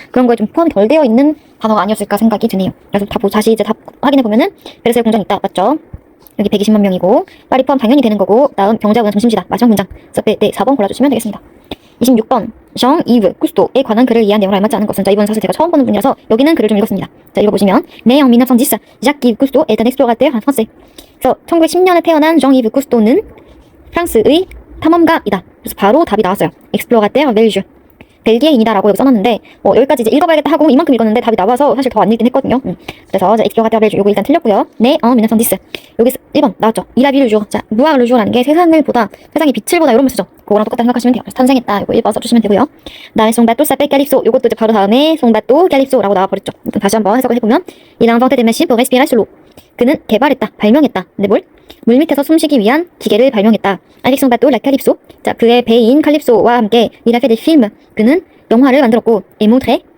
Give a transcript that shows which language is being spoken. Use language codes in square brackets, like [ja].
[ko] 그런 거에 좀 포함이 덜 되어 있는 단어가 아니었을까 생각이 드네요. 그래서 다시 이제 답 확인해보면은 베르사유 궁전 있다. 맞죠? 여기 120만 명이고 파리 포함 당연히 되는 거고 다음 병자문화 중심지다. 마지막 문장. 그래서 네, 4번 골라주시면 되겠습니다. 26번 정 이브 쿠스토에 관한 글을 이해한 내용을 알맞지 않은 것은 자, 이번 사실 제가 처음 보는 분이라서 여기는 글을 좀 읽었습니다. [fr] 자, 읽어보시면 Né en 1910, Jacques-Yves Cousteau est un explorateur français. [ko] 그래서 1910년에 태어난 정 이브 쿠스토는 프랑스의 탐험가이다. 그래서 바로 답이 나왔어요. [fr] explorateur belge. [ko] 벨기에인이다라고 여기 써놨는데 여기까지 이제 읽어봐야겠다 하고 이만큼 읽었는데 답이 나와서 사실 더 안 읽긴 했거든요. 그래서 [fr] explorateur belge [ko] 요거 일단 틀렸고요. [fr] Né en 1910. 여기 1번 나왔죠. Il a vu le jour. [ko] 자, [fr] voir le jour [ko] 라는 게 세상의 빛을 보다 이런 말 쓰죠. 그거랑 똑같다 생각하시면 돼요. 그래서 탄생했다. 이거 1번 써주시면 되고요. [fr] 다음에 son bateau s'appelle Calypso. [ko] 요것도 이제 바로 다음에 [fr] son bateau Calypso [ko] 라고 나와버렸죠. [fr] 일단 다시 한번 해석을 해보면 Il a inventé des machines pour respirer sur l'eau. [ko] 그는 개발했다. 발명했다. 근데 뭘? 물 밑에서 숨쉬기 위한 기계를 발명했다. [fr] Avec son bateau, la Calypso. [ko] 자, 그의 배인 칼립소와 함께 [fr] Il a fait des films. [ko] 그는 영화를 만들었고 [fr] et montré.